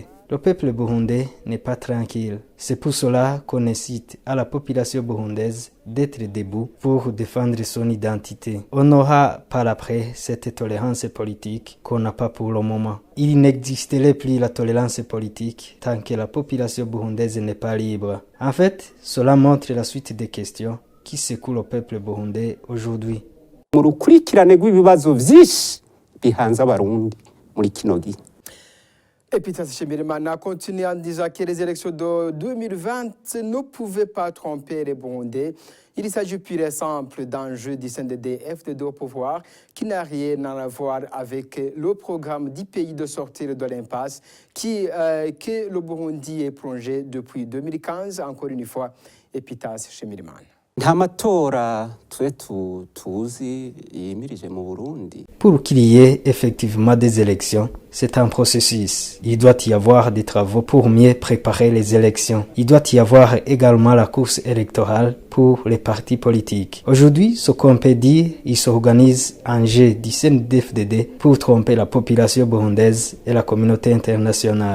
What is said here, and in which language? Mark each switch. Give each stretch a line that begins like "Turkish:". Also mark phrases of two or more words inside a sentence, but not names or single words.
French: Le peuple burundais n'est pas tranquille. C'est pour cela qu'on incite à la population burundaise d'être debout pour défendre son identité. On n'aura par après cette tolérance politique qu'on n'a pas pour le moment. Il n'existerait plus la tolérance politique tant que la population burundaise n'est pas libre. En fait, cela montre la suite des questions qui secouent le peuple burundais aujourd'hui.
Rundi: Mu rukurikirane rw'ibibazo vyinshi bihanze abarundi muri kino gihe.
French: Epitas Shemirimana continue en disant que les élections de 2020 ne pouvaient pas tromper les Burundais. Il s'agit pur et simple d'un jeu du CNDD-FDD au pouvoir qui n'a rien à voir avec le programme du pays de sortir de l'impasse que le Burundi est plongé depuis 2015. Encore une fois, Epitas Shemirimana.
Rundi: Nta matora tuzi yimirije mu Burundi.
French: Pour qu'il y ait effectivement des élections, c'est un processus. Il doit y avoir des travaux pour mieux préparer les élections. Il doit y avoir également la course électorale pour les partis politiques. Aujourd'hui, ce qu'on peut dire, il s'organise un jeu du CNDD-FDD pour tromper la population burundaise et la communauté internationale.